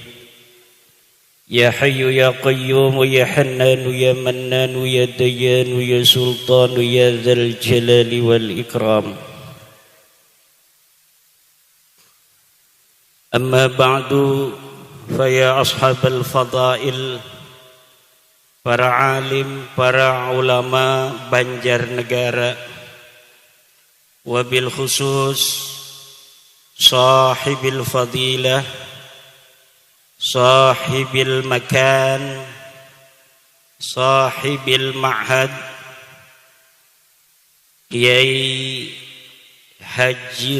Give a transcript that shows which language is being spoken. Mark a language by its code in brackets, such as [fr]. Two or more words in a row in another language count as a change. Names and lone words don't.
[ar] يا حي يا قيوم يا حنان يا منان يا ديان يا سلطان يا ذا الجلال والإكرام. أما بعد، فيا أصحاب الفضائل, [id] para alim, para ulama Banjarnegara, [ar] وبالخصوص صاحب الفضيلة، صاحب المكان، صاحب المعهد, Kiai Haji